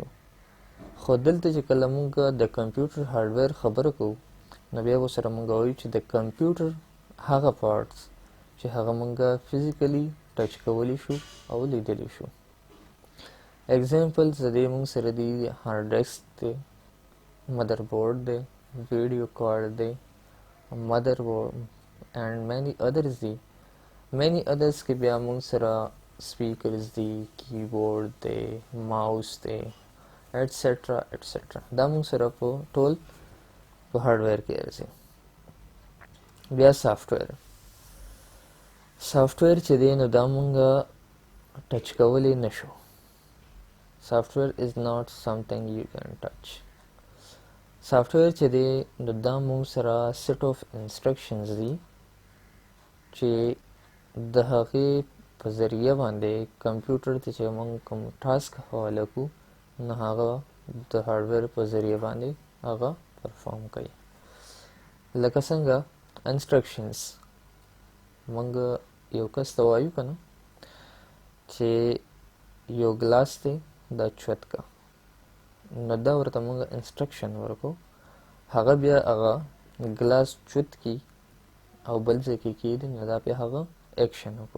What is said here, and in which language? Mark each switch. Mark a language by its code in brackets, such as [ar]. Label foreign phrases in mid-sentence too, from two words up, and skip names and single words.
[ps] خو دلته چې کله مونږه د [en] computer hardware [ps] خبره کوو نو بیا ورسره مونږ وایو چې د کمپیوټر هغه پارټس چې هغه مونږه [en] physically touch [ps] کولی شو او لیدلی شو. اگزامپلز د دې مونږ سره دی [en] hard disk [ps] دی، [en] mother board [ps] دی، [en] video card [ps] دی، [en] mother board and many others [ps] دی. [en] many others [ps] کې بیا مونږ سره سپیکرز دی، کیبورډ دی، ماوس دی [en] etcetera etcetera. [ps] دا مونږ سره په ټول په هارډویر کې راځي. بیا سافټویر چې دی نو دا مونږه ټچ کولی نشو. [en] Software is not something you can touch. [ps] Software چې دی نو دا مونږ سره [en] set of instructions [ps] دی چې د هغې په ذریعه باندې کمپیوټر ته چې مونږ کوم ټاسک حواله کړو نو هغه د هارډویر په ذریعه باندې هغه پرفارم کوي. لکه څنګه انسټرکشنز مونږ یو کس ته وایو که نه چې یو ګلاس دی دا چوت کا، نو دا ورته مونږ انسټرکشن ورکو، هغه بیا هغه ګلاس چوت کی او بل ځای کې کیږدي، نو دا بیا هغه ایکشن وکړو.